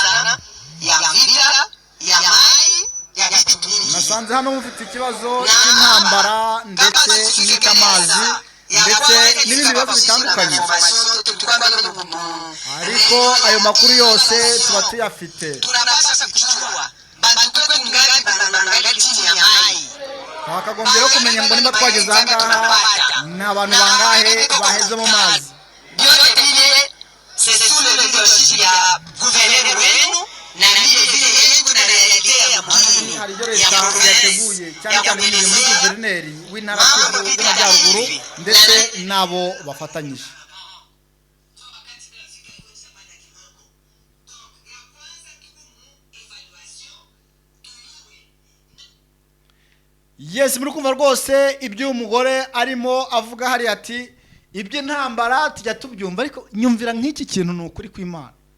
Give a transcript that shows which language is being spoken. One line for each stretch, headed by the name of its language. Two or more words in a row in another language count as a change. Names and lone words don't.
Kinyarwanda: Nasanze hano mufite ikibazo cy'intambara ndetse n'icy'amazi ndetse n'ibindi bibazo bitandukanye, ariko ayo makuru yose tuba tuyafite twakagombye rero kumenya ngo niba twageze aha ngaha ni abantu bangahe baheze mu mazi.
Swahili: Vyote vile
French: c'est sous le leadership
Swahili: ya gouverneur wenu na vile vile yetu na realite ya mjini
Kinyarwanda: hari ibyo leta yateguye cyane cyane binyuze muri guverineri w'intara y'Amajyaruguru ndetse nabo bafatanyije. Yes, muri kumva rwose ibyo umugore arimo avuga hari ati iby'intambara tujya tubyumva ariko nyumvira nk'iki kintu ni ukuri kw'Imana.